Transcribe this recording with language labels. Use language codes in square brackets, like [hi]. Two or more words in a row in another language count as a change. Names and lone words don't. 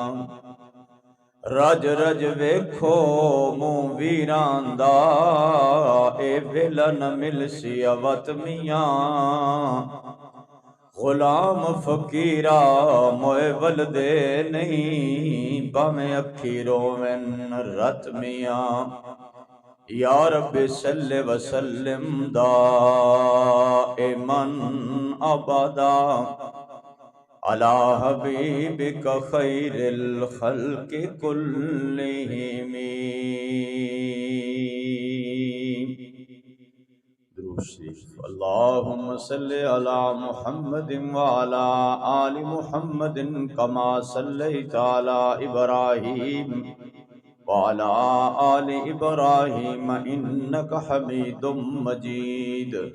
[pa] رج رج ویکھو منہ ویران دا، اے ویلا نہ ملسی اوت میاں۔ غلام فقیرہ موئے ولدے نہیں، باویں اکھی روون رت میاں [ar] یا رب صلی وسلم دائماً ابدا علی حبیبک خیر الخلق کلہم۔ [pa] درود شریف۔ [ar] اللہم صلی علی محمد وعلی آل محمد کما صلیت علی ابراہیم وعلی آل ابراہیم انک حمید مجید۔